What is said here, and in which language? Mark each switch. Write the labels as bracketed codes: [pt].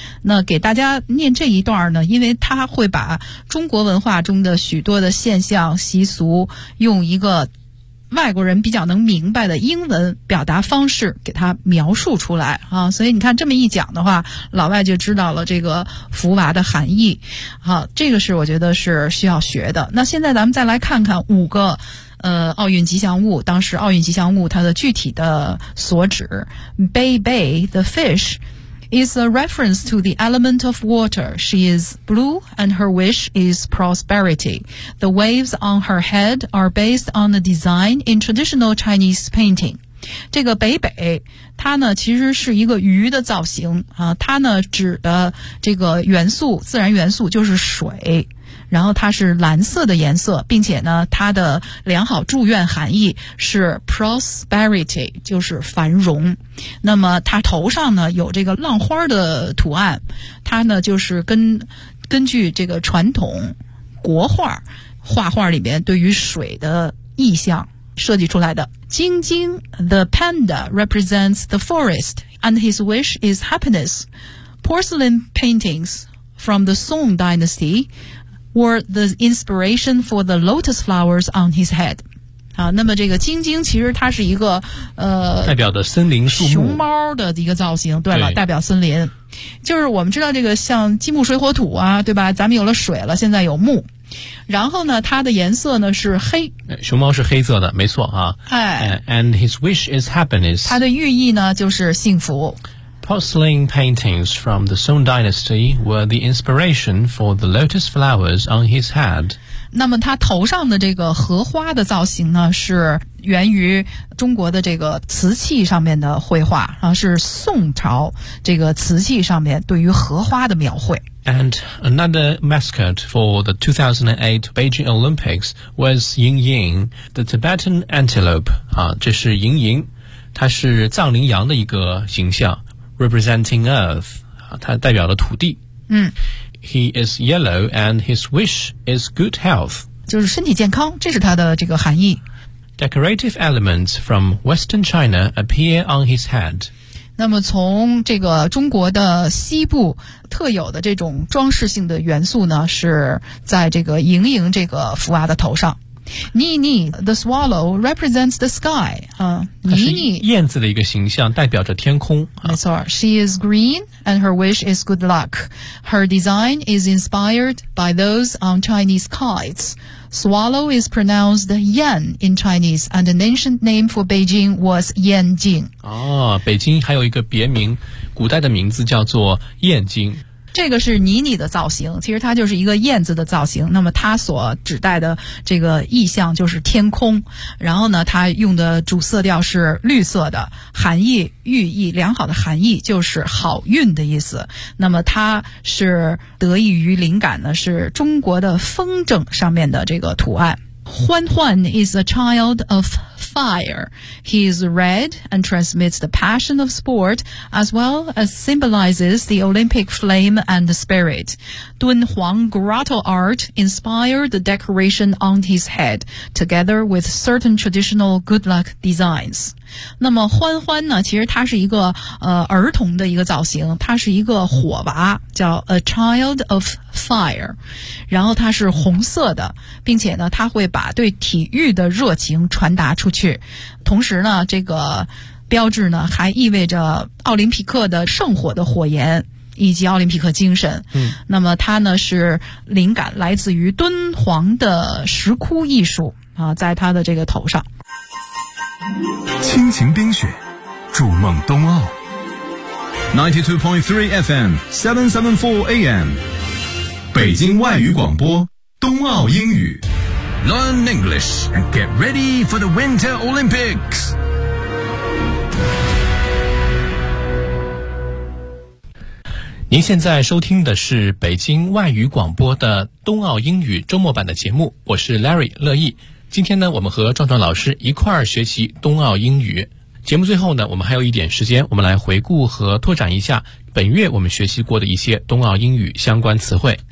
[zh] 那给大家念这一段呢，因为它会把中国文化中的许多的现象习俗用一个外国人比较能明白的英文表达方式给他描述出来啊，所以你看这么一讲的话，老外就知道了这个福娃的含义。好，这个是我觉得是需要学的。那现在咱们再来看看五个奥运吉祥物，当时奥运吉祥物它的具体的所指。 [en] Beibei, the fish, is a reference to the element of water. She is blue and her wish is prosperity. The waves on her head are based on a design in traditional Chinese painting. [zh] 这个北北它呢其实是一个鱼的造型啊，它呢指的这个元素，自然元素就是水，然后它是蓝色的颜色，并且呢它的良好祝愿含义是 prosperity, 就是繁荣。那么它头上呢有这个浪花的图案，它呢就是根据这个传统国画画画里面对于水的意象设计出来的。 [en] 晶晶 the panda represents the forest and his wish is happiness. Porcelain paintings from the Song dynastywere the inspiration for the lotus flowers on his head. [zh] 好，那么这个晶晶其实它是一个代表的森林树木，熊猫的一个造型。对了，对，代表森林。就是我们知道这个像金木水火土啊，对吧，咱们有了水了，现在有木。然后呢它的颜色呢是黑。熊猫是黑色的，没错啊。哎。 [en] And his wish is happiness. [zh] 它的寓意呢就是幸福。 [en] Porcelain paintings from the Song dynasty were the inspiration for the lotus flowers on his head. [zh] 那么他头上的这个荷花的造型呢是源于中国的这个瓷器上面的绘画啊，是宋朝这个瓷器上面对于荷花的描绘。 [en] And another mascot for the 2008 Beijing Olympics was Ying Ying, the Tibetan antelope. [zh] 啊，这是莹莹，它是藏羚羊的一个形象。 [en] Representing Earth, [zh] 它代表了土地。嗯。 [en] He is yellow and his wish is good health. [zh] 就是身体健康，这是它的这个含义。 [en] Decorative elements from Western China appear on his head. [zh] 那么从这个中国的西部特有的这种装饰性的元素呢，是在这个盈盈这个福娃的头上。 [en] 妮妮 the swallow represents the sky. 妮妮 [zh] 燕子的一个形象代表着天空。没错， [en] she is green and her wish is good luck. Her design is inspired by those on Chinese kites. Swallow is pronounced yan in Chinese and an ancient name for Beijing was Yanjing. [zh] 哦，北京还有一个别名，古代的名字叫做燕京。这个是妮妮的造型，其实它就是一个燕子的造型，那么它所指代的这个意象就是天空，然后呢它用的主色调是绿色的，含义寓意良好的含义就是好运的意思，那么它是得益于灵感呢是中国的风筝上面的这个图案。 [en] 欢欢 is a child of fire. He is red and transmits the passion of sport as well as symbolizes the Olympic flame and the spirit. 敦煌 grotto art inspired the decoration on his head together with certain traditional good luck designs. [zh] 那么欢欢呢其实它是一个儿童的一个造型，它是一个火娃，叫 [en] a child of fire, [zh] 然后它是红色的，并且呢它会把对体育的热情传达出去，同时呢这个标志呢还意味着奥林匹克的圣火的火焰以及奥林匹克精神。嗯，那么它呢是灵感来自于敦煌的石窟艺术啊，在它的这个头上。亲情冰雪，筑梦冬奥。92.3 FM, 774 AM, 北京外语广播，冬奥英语。 [en] Learn English and get ready for the Winter Olympics. [zh] 您现在收听的是北京外语广播的冬奥英语周末版的节目，我是 Larry 乐意。今天呢，我们和壮壮老师一块儿学习冬奥英语。节目最后呢，我们还有一点时间，我们来回顾和拓展一下本月我们学习过的一些冬奥英语相关词汇。